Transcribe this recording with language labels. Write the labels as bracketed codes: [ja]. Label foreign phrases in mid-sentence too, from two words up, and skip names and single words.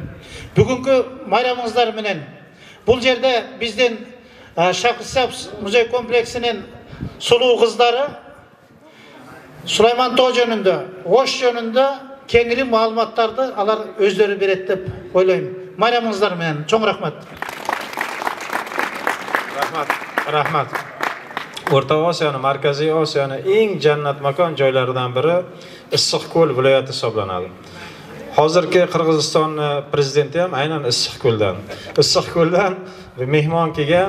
[ky] Бүгүнкү майрамыңыздар менен бул жерде биздин Shahrisabz музей комплексинин сулуу кыздары Сулеймантойй жөнүндө, Ош жөнүндө кеңири маалыматтарды алар өздөрү берет деп ойлойм. Майрамыңыздар менен чоң рахмат. [uz] Rahmat. O'rta Osiyoning, Markaziy Osiyoning eng jannat makon joylaridan biri Issiqko'l viloyati hisoblanadi. Hozirgi Qirg'iziston prezidenti ham aynan Issiqko'ldan mehmon kelgan.